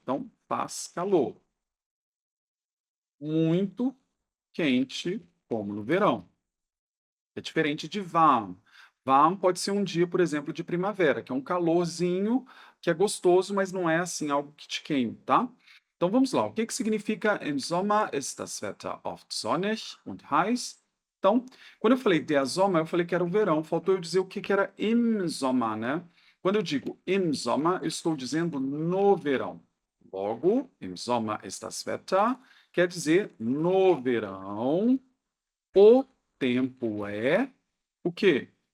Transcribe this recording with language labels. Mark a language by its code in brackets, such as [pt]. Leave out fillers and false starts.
[pt] Então, faz calor. Muito quente, como no verão. É diferente de warm. Warm pode ser um dia, por exemplo, de primavera, que é um calorzinho, que é gostoso, mas não é assim algo que te queime, tá? Então vamos lá. O que que significa [de] im Sommer ist das Wetter oft sonnig und heiß? [pt] Então, quando eu falei [de] der Sommer, [pt] eu falei que era o verão. Faltou eu dizer o que que era [de] im Sommer, [pt] né? Quando eu digo [de] im Sommer, [pt] eu estou dizendo no verão. Logo, [de] im Sommer ist das Wetter [pt] quer dizer no verão, o tempo é o quê?